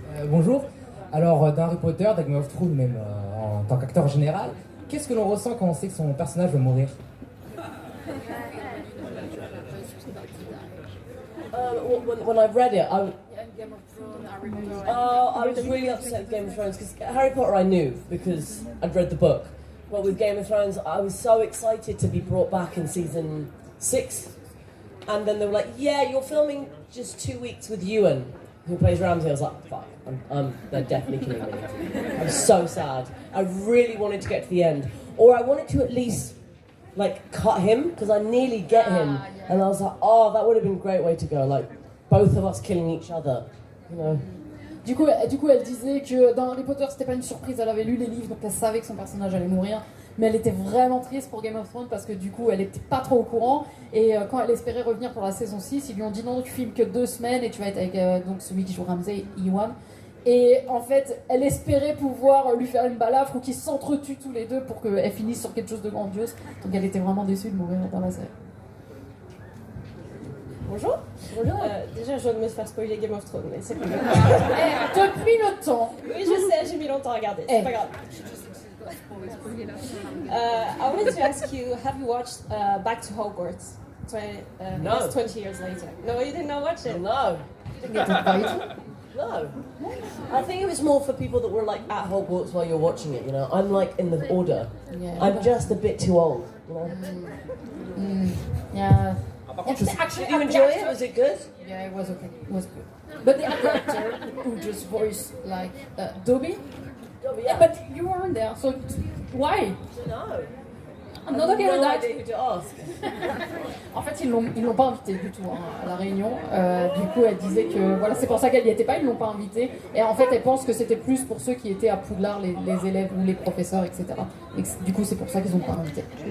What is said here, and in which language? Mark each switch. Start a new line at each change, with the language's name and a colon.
French: Bonjour. Alors, dans Harry Potter, dans Game of Thrones, même en tant qu'acteur général, qu'est-ce que l'on ressent quand on sait que son personnage va mourir?
English: When I read it, I was really upset with Game of Thrones because Harry Potter I knew because I'd read the book. But with Game of Thrones, I was so excited to be brought back in season 6. And then they were like, yeah, you're filming just 2 weeks with Ewan, who plays Ramsay. I was like, fuck, they're definitely killing me. I was so sad. I really wanted to get to the end. Or I wanted to at least like cut him because I nearly get him. And I was like, oh, that would have been a great way to go. Like, both of us killing each other, you know.
French: Du coup, elle disait que dans Harry Potter, c'était pas une surprise, elle avait lu les livres, donc elle savait que son personnage allait mourir. Mais elle était vraiment triste pour Game of Thrones parce que du coup, elle était pas trop au courant. Et quand elle espérait revenir pour la saison 6, ils lui ont dit non, tu filmes que 2 semaines et tu vas être avec donc celui qui joue Ramsay, Ewan. Et en fait, elle espérait pouvoir lui faire une balafre ou qu'ils s'entretuent tous les deux pour qu'elle finisse sur quelque chose de grandiose. Donc elle était vraiment déçue de mourir dans la série. Bonjour. Déjà, je viens de me faire spoiler Game of Thrones, mais c'est pas grave. Depuis le temps. Oui, je sais, j'ai mis longtemps à regarder. C'est pas grave.
English: I wanted to ask you, have you watched Back to Hogwarts? No. 20 years later. No, you did not watch it? No. No. I think it was more for people that were like at Hogwarts while you're watching it, you know. I'm like in the order. Yeah. I'm just a bit too old, you know. Yeah. Did you enjoy it? Was it good? Yeah, it was okay. It was good. But the actor who just voiced like Dobby. Dobby, yeah. But you weren't there, so why? No. I'm not okay with that. I didn't ask.
French: En fait, ils l'ont pas invité du tout à la réunion. Du coup, elle disait que voilà, c'est pour ça qu'elle y était pas, ils l'ont pas invité. Et en fait, elle pense que c'était plus pour ceux qui étaient à Poudlard, les élèves ou les professeurs, etc. Et du coup, c'est pour ça qu'ils ont pas invité.